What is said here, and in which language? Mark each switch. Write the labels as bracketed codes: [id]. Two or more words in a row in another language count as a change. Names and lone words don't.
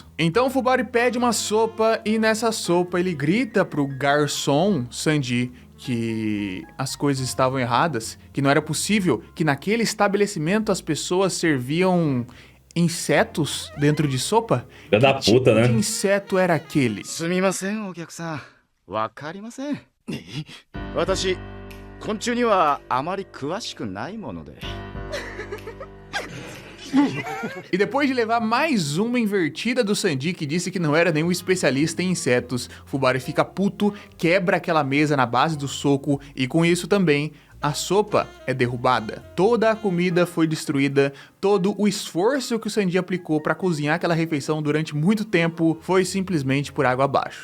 [pt] Então o Fubari pede uma sopa e nessa sopa ele grita pro garçom Sanji que as coisas estavam erradas, que não era possível que naquele estabelecimento as pessoas serviam insetos dentro de sopa. Filha da puta, né? Que inseto era aquele? [ja] すみません、お客さん。分かりません? 私、昆虫にはあまり詳しくないもので. [pt] E depois de levar mais uma invertida do Sanji, que disse que não era nenhum especialista em insetos, Fubari fica puto, quebra aquela mesa na base do soco e com isso também a sopa é derrubada. Toda a comida foi destruída, todo o esforço que o Sanji aplicou para cozinhar aquela refeição durante muito tempo foi simplesmente por água abaixo.